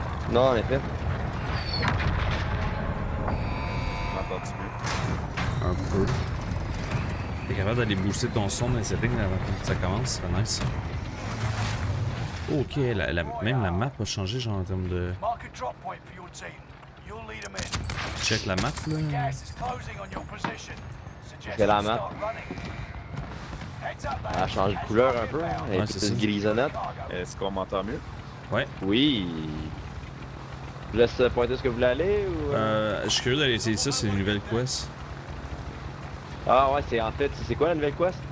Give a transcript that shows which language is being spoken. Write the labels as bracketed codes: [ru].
[fr] Non, en effet. M'entends-tu mieux? Un peu. T'es capable d'aller booster ton son dans les settings avant que ça commence, c'est nice. Ok, même la map a changé, genre en termes de. [en] Mark a drop point for your team. You'll lead them in. [fr] Check la map là. [en] Gas is closing on your position. [fr] C'est la map. Elle a changé de couleur un peu, hein. Elle Ouais, est c'est plus ça. grisonnette. Est-ce qu'on m'entend mieux? Ouais. Oui. Je laisse pointer ce que vous voulez aller ou. Je suis curieux d'aller essayer ça, c'est une nouvelle quest. Ah ouais, c'est en fait, c'est quoi la nouvelle quest?